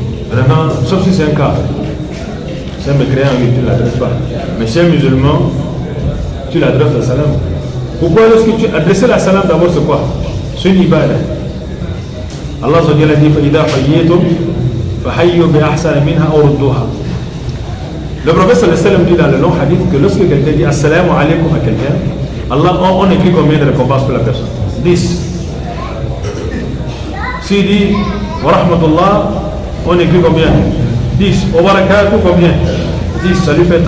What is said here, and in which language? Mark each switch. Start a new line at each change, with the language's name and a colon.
French: Vraiment, sauf si c'est un cas. C'est un mécréant, tu ne l'adresses pas. Mais chez un musulman, tu l'adresses la salam. Pourquoi est-ce que tu adresses la salam d'abord, c'est quoi? C'est une ibada.
Arabic: Allah a dit فَإِذَا حَيِّيتُمْ فَحَيُّوا بِأَحْسَنَ مِنْهَا أَوْ رُدُّوهَا.
French: Le prophète sallallahu alayhi wa sallam dit dans le long hadith que lorsque quelqu'un dit Assalamu alaikum à quelqu'un, Allah, on écrit combien de récompenses pour la personne? 10. S'il dit Wa rahmatullah, on écrit combien? 10. Wa barakatuh, combien? 10, ça lui fait 30.